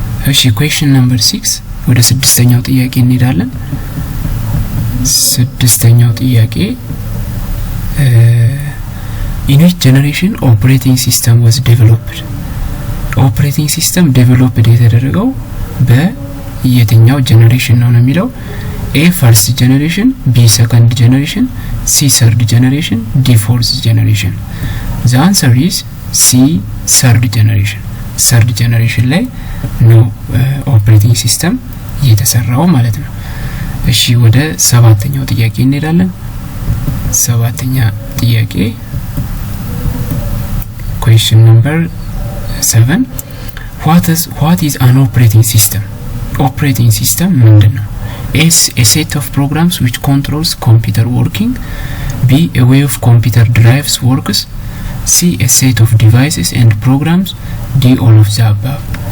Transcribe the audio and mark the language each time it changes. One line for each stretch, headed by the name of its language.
English: እሺ question number 6
Amharic: ወደ ስድስተኛው ጥያቄ እንሄዳለን። ስድስተኛው ጥያቄ
English: in which generation operating system was developed?
Amharic: operating system developed የተደረገው በየትኛው ጀነሬሽን ነው የሚለው። A.
English: first generation, B. second generation, C. third generation, D. fourth generation. the answer is C. third generation
Amharic: ላይ ነው operating system የተሰራው ማለት ነው። እሺ ወደ ሰባተኛው ጥያቄ እንሄዳለን። ሰባተኛ ጥያቄ
English: question number 7. what is an operating system? operating system
Amharic: ምንድነው?
English: S. A set of programs which controls computer working. B. A way of computer drives works. C. A set of devices and programs. D. All of the above.